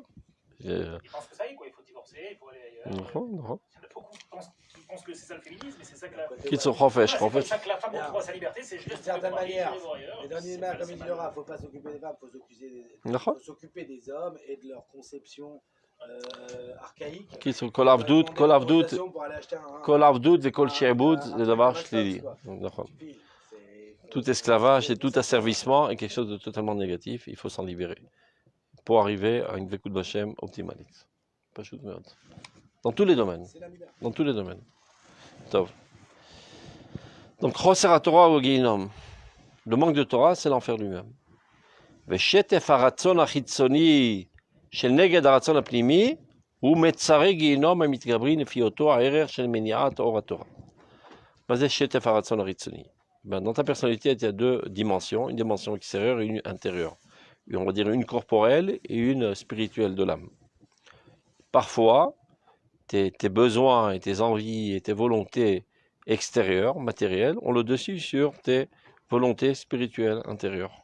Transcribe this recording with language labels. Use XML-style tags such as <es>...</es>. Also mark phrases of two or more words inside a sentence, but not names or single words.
<fr>Ils pensent que ça y est, quoi, il faut divorcer, il faut aller ailleurs. Il y en a beaucoup qui pensent que c'est ça le féminisme, mais c'est ça que la. Qui se refait, Voilà, c'est comme ça que la femme retrouve sa liberté, c'est juste D'une certaine manière, ailleurs. les derniers mains, comme il dit Laura, il ne faut pas s'occuper des femmes, il D'accord. faut s'occuper des hommes et de leur conception archaïque. qui sont</fr> <he>כל עבדות,</he> <fr>Pour aller acheter un-</fr> <he>כל עבדות וכל שעבוד זה דבר שלילי. נכון.</he> <fr>C'est- Tout esclavage et tout asservissement est quelque chose de totalement négatif, il faut s'en libérer pour arriver à une</fr> <he>דבקות בשם</he> <fr>optimale.</fr> <he>פשוט מאוד.</he> <fr>Dans tous les domaines. c'est la mida. Dans tous les domaines. טוב. Donc,</fr> <he>חוסר התורה הוא גיהינום.</he> <fr>Le manque de Torah, c'est l'enfer lui-même.</fr> <he>ושטף הרצון החיצוני של נגד הרצון הפנימי הוא מצרי גיהינום המתגברים לפי אותו הערך של מניעת אור התורה. מה זה שטף הרצון החיצוני?</he> <fr>Dans ta personnalité, il y a deux dimensions, une dimension extérieure et une intérieure. On va dire une corporelle et une spirituelle de l'âme. Parfois, tes besoins et tes envies et tes volontés extérieures, matérielles, ont le dessus sur tes volontés spirituelles intérieures.</fr>